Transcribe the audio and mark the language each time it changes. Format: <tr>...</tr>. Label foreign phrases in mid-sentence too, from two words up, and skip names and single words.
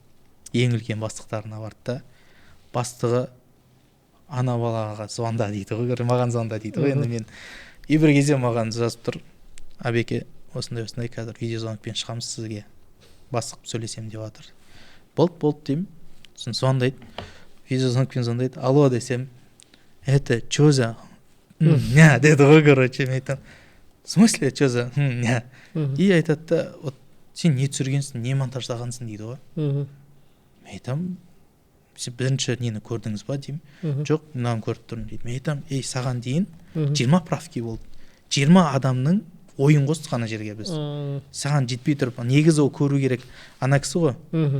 <kk>Ең үлкен бастықтарына барды да. Бастығы ана балаға звонда дейді ғой, маған звонда дейді ғой. Енді мен бір кезде маған жазып тұр, Абеке, осындай қазір видеозвонокпен шығамыз сізге. Бастық сөйлесем деп жатыр. Болды деймін. Сосын звондайды. Видеозвонокпен звондайды. Алло десем,</kk> <ru>это что за? Ня,</ru> <kk>деді ғой, короче, мен айтамын.</kk> <ru>В смысле, что за? Ня.</ru> <kk>И айтады да, вот сен не түсіргенсің, не монтаждағансың дейді ғой. Мен айтамын, сен бірінші нені көрдіңіз ба деймін. Жоқ, мынаны көріп тұрмын дейді. Мен айтамын, саған дейін 20 правки болды. 20 адамның ойын қостық ана жерге біз. Саған жетпей тұрып, негізі ол көру керек ана кісі ғой.</kk>